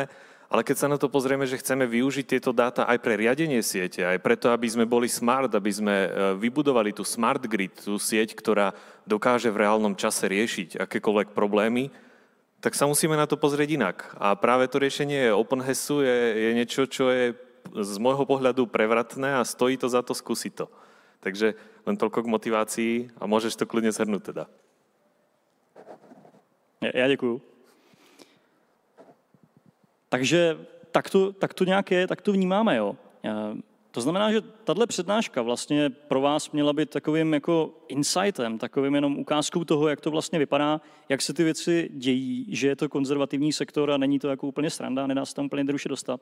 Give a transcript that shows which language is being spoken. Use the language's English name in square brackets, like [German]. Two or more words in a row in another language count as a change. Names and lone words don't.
[Slovak] Ale keď sa na to pozrieme, že chceme využiť tieto dáta aj pre riadenie siete, aj preto, aby sme boli smart, aby sme vybudovali tú smart grid, tú sieť, ktorá dokáže v reálnom čase riešiť akékoľvek problémy, tak sa musíme na to pozrieť inak. A práve to riešenie OpenHASu je niečo, čo je z môjho pohľadu prevratné a stojí to za to skúsiť to. Takže len toľko k motivácii a môžeš to kľudne zhrnúť teda. [Czech] Ja děkuju. Takže tak to nějak je, tak to vnímáme. Jo. To znamená, že tahle přednáška vlastně pro vás měla být takovým jako insightem, takovým jenom ukázkou toho, jak to vlastně vypadá, jak se ty věci dějí, že je to konzervativní sektor a není to jako úplně sranda, nedá se tam úplně jednoduše dostat.